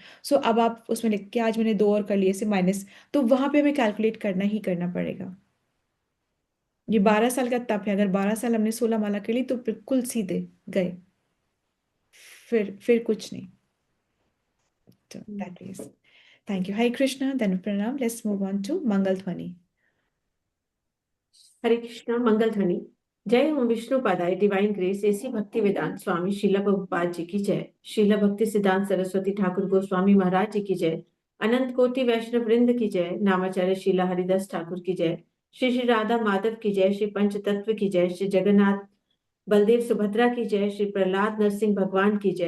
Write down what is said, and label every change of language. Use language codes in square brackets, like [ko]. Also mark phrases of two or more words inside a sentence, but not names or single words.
[hi] सो अब आप उसमें लिख के, आज मैंने 2 और कर लिए से माइनस, तो वहां पे हमें कैलकुलेट करना ही करना पड़ेगा। ये 12 साल का तप है, अगर 12 साल हमने 16 माला कर ली तो बिल्कुल सीधे गए, फिर कुछ नहीं। [en] तो that is, thank you. [hi] हरे कृष्णा, धन प्रणाम। [en] let's move on to [hi] मंगल ध्वनि। हरे कृष्णा। मंगल ध्वनि। जय ओम विष्णु पादाय [en] divine grace [hi] एसी भक्ति वेदांत स्वामी शीला प्रभुपाद जी की जय। शीला भक्ति सिद्धांत सरस्वती ठाकुर गोस्वामी महाराज जी की जय। अनंत कोटि वैष्णव वृंद की जय। नामाचार्य शीला हरिदास ठाकुर की जय। श्री श्री राधा माधव की जय। श्री पंच तत्व की जय। श्री जगन्नाथ बलदेव सुभद्रा की जय। श्री प्रहलाद नरसिंह भगवान की जय।